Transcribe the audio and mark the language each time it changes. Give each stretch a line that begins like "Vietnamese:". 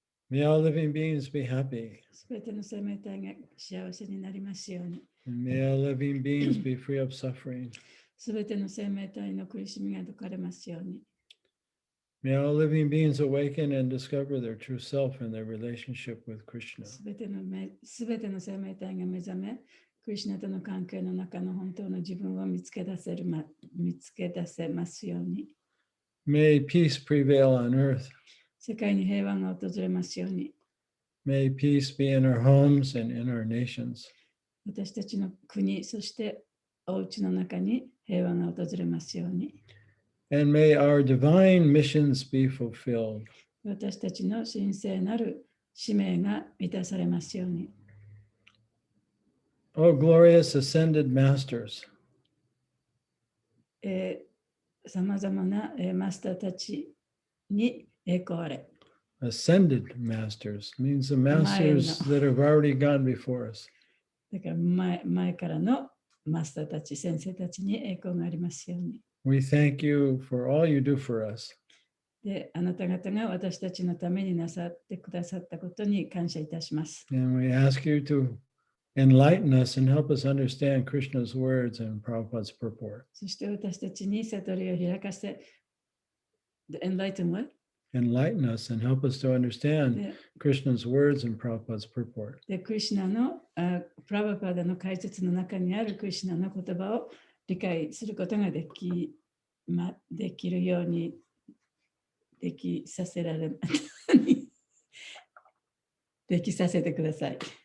English: May all living beings be happy.
Japanese: すべての生命体が幸せになりますように。
English: And may all living beings be free of suffering.
Japanese: すべての生命体の苦しみが解かれますように。
English: May all living beings awaken and discover their true self and their relationship with Krishna.
Japanese: すべての生命体が目覚め、クリシュナとの関係の中の本当の自分を見つけ出せますように。
English: May peace prevail on earth.
Japanese: 世界に平和が訪れますように。
English: May peace be in our homes and in our nations.
Japanese: 私たちの国、そしてお家の中に平和が訪れますように。
English: And may our divine missions be fulfilled.
Japanese: 私たちの神聖なる使命が満たされますように。
English: Oh, glorious ascended masters.
Japanese: さまざまなマスターたちに栄光あれ。
English: Ascended masters means the masters that have already gone before us.
Japanese: だから前からのマスターたち、先生たちに栄光がありますように。
English: We thank you for all you do for us.
Japanese: で、あなた方が私たちのためになさってくださったことに感謝いたします。
English: And we ask you to enlighten us and help us understand Krishna's words and Prabhupada's purport.
Japanese: そして私たちに悟りを開かせ、
English: enlighten what? Enlighten us and help us to understand Krishna's words and Prabhupada's purport.
Japanese: で、クリシュナのプラバパダの解説の中にあるクリシュナの言葉を理解することができるようにできさせてください。